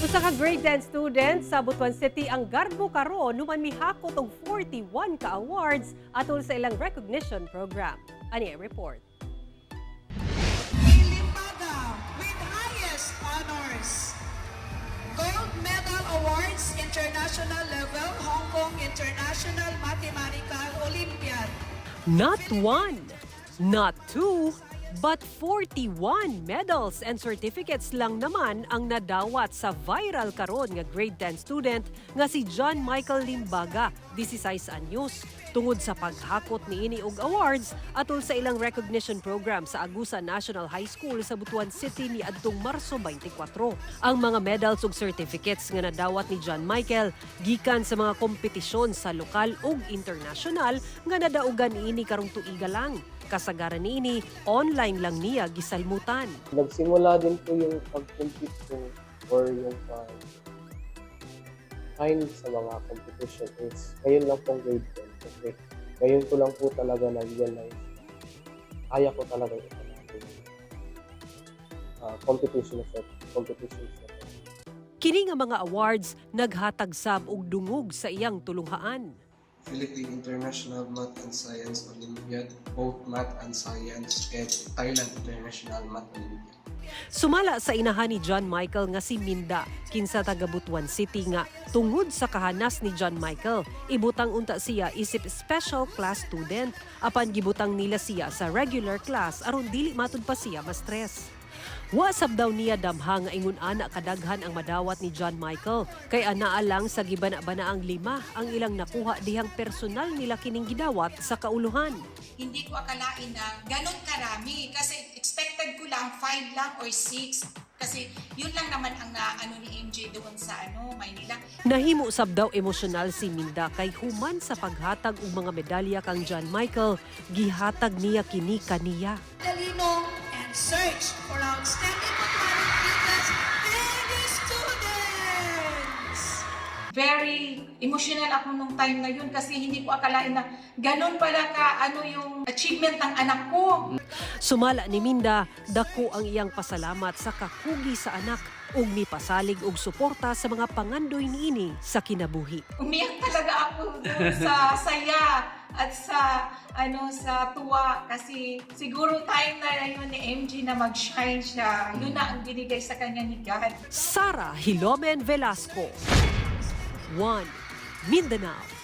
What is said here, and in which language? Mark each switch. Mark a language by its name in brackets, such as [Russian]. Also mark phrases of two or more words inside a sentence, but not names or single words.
[Cebuano] Usa ka [English] grade 10 student [Cebuano] sa Butuan City ang garbo karon human mihakot og 41 ka awards atol sa ilang [English] recognition program. [Cebuano] Ani ang report. [English] Limbaga with highest honors. Gold Medal Awards International Level Hong Kong International Mathematical Olympiad. Not one, not two, but 41 medals and certificates [Cebuano] lang naman ang nadawat sa viral karon nga [English] grade 10 student [Cebuano] nga si John Michael Limbaga, 16 anyos, tungod sa paghakot niini og awards atol sa ilang [English] recognition program [Cebuano] sa Agusa National High School sa Butuan City ni adtong Marso 24. Ang mga medals ug certificates nga nadawat ni John Michael gikan sa mga kompetisyon sa lokal ug international nga nadaugan niini karong tuiga lang. Kasagaran niini, online lang niya gisalmutan. [Filipino] Nagsimula din po yung pag-compete ko or yung pag-find sa mga competition is ngayon lang pong grade 10. Kasi ngayon ko lang po talaga na-realize kaya ko talaga ito natin. [English] Competition set. [Cebuano] Kini nga mga awards naghatag sab og dungog sa iyang tulunghaan. [English] Philippine International Math and Science Olympiad, both Math and Science, and Thailand International Math Olympiad. [Cebuano] Sumala sa inahan ni John Michael nga si Minda, kinsa taga Butuan City nga tungod sa kahanas ni John Michael, ibutang unta siya isip [English] special class student [Cebuano] apan gibutang nila siya sa [English] regular class [Cebuano] aron dili matud pa siya ma-stress. Wasab daw niya damha nga ingon ana kadaghan ang madawat ni John Michael kay anaa lang sa gibana-bana ang 5 ang ilang nakuha dihang personal nila kining gidawat sa kauluhan. [Filipino] Hindi ko akalain na ganun karami kasi expected ko lang 5 lang or 6 kasi yun lang naman ang naano ni MJ doon sa Maynila. [Cebuano] Nahimo sab daw emosyonal si Minda kay human sa paghatag og mga medalya kang John Michael, gihatag niya kini kaniya. [English] Talino and search for outstanding mathematics and students. Very emotional [Filipino] ako nung time na yun kasi hindi ko akalain na ganun pala ka yung achievement ng anak ko. [Cebuano] Sumala ni Minda, dako ang iyang pasalamat sa kakugi sa anak ug mipasalig og suporta sa mga pangandoy niini sa kinabuhi. [Filipino] Umiyak talaga ako doon sa saya at sa sa tuwa kasi siguro time na yun ni MJ na mag-shine siya. Yun na ang binigay sa kanya ni God. Sara Hilomen Velasco, One Mindanao.